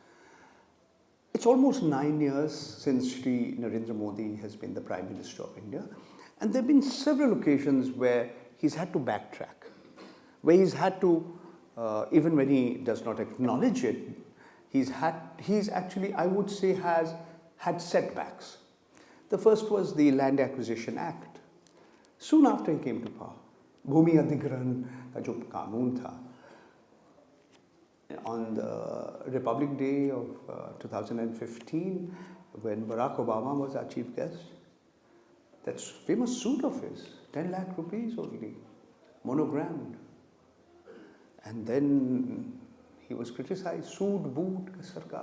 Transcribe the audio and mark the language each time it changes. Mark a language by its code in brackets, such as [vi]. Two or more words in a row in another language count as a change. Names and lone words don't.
[en] It's almost 9 years since Shri Narendra Modi has been the Prime Minister of India, and there have been several occasions where he's had to backtrack, where he's had to, even when he does not acknowledge it, he's actually, I would say, has had setbacks. The first was the Land Acquisition Act. Soon after he came to power, [hi] भूमि अधिकरण का जो कानून था, [en] on the Republic Day of 2015, when Barack Obama was our chief guest, that famous suit of his, 10 lakh rupees only, monogrammed. And then he was criticized, suit, boot, sarkar.